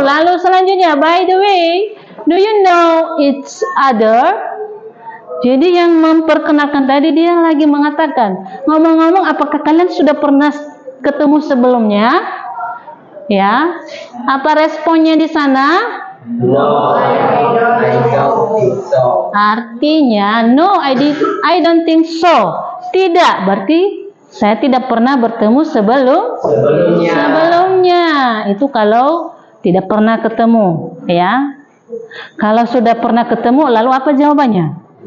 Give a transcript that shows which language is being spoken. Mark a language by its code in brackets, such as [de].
[id] Lalu selanjutnya, [en] by the way, do you know each other? [id] Jadi yang memperkenalkan tadi dia lagi mengatakan, ngomong-ngomong, apakah kalian sudah pernah ketemu sebelumnya? Ya, apa responnya di sana? [en] No, I don't think so. [id] Artinya, [en] no, I don't think so. [id] Tidak, berarti saya tidak pernah bertemu sebelumnya. Itu kalau tidak pernah ketemu, ya. Kalau sudah pernah ketemu, lalu apa jawabannya?